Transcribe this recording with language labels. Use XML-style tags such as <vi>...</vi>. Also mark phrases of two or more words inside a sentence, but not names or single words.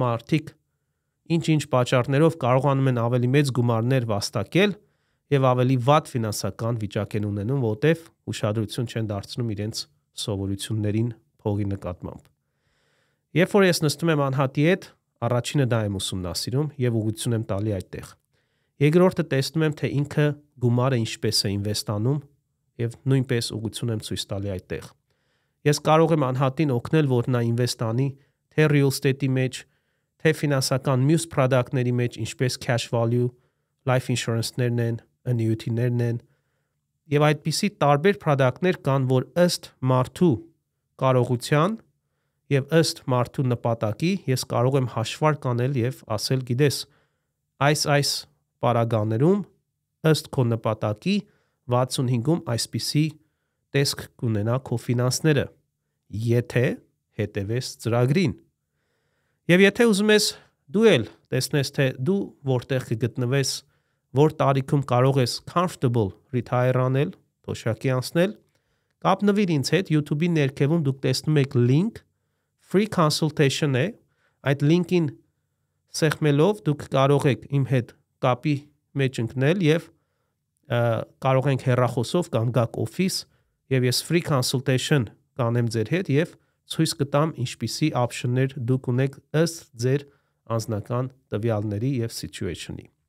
<hy>մարդիկ ինչ-ինչ պատճառներով կարողանում են ավելի մեծ գումարներ վաստակել եւ ավելի վատ ֆինանսական վիճակ են ունենում, որտեվ ուշադրություն չեն դարձնում իրենց սովորություններին փողի նկատմամբ։ Երբ որ ես նստում եմ անհատի հետ, առաջինը դա եմ ուսումնասիրում եւ ուղղություն եմ տալի այդտեղ։ Երկրորդը տեսնում եմ, թե ինքը գումարը ինչպես է ինվեստանում եւ նույնպես ուղղություն եմ ցույց տալի այդտեղ։ Ես կարող եմ անհատին օգնել, որ նա ինվեստանի թե</hy> <en>real estate-</en> <hy>ի մեջ, թե ֆինանսական մյուս product-ների մեջ, ինչպես</hy> <en>cash value, life insurance-</en> <hy>ներն են, annuity-ներն են, եւ այդպիսի տարբեր product-ներ կան, որ ըստ մարդու կարողության եւ ըստ մարդու նպատակի ես կարող եմ հաշվարկ անել եւ ասել, գիտես, այս պարագաներում ըստ քո նպատակի 65-ում այսպիսի տեսք կունենա քո ֆինանսները, եթե հետևես ծրագրին։ Եվ եթե ուզում ես դու էլ տեսնես, թե դու որտեղ կգտնվես, որ տարիքում կարող ես</hy> <en>comfortable retire</en> <hy>անել, թոշակի անցնել, կապնվիր ինձ հետ YouTube-ի ներքևում դուք տեսնում եք link,</hy> <en>free consultation</en> <hy>է, այդ link-ին սեղմելով դուք կարող եք իմ հետ կապի մեջ ընկնել եւ կարող ենք հեռախոսով կամ գաք օֆիս եւ ես</hy> <en>free consultation</en> <hy>կանեմ ձեր հետ եւ ցույց կտամ ինչպիսի option-ներ դուք ունեք ըստ ձեր անձնական տվյալների եւ situation-ի։</hy>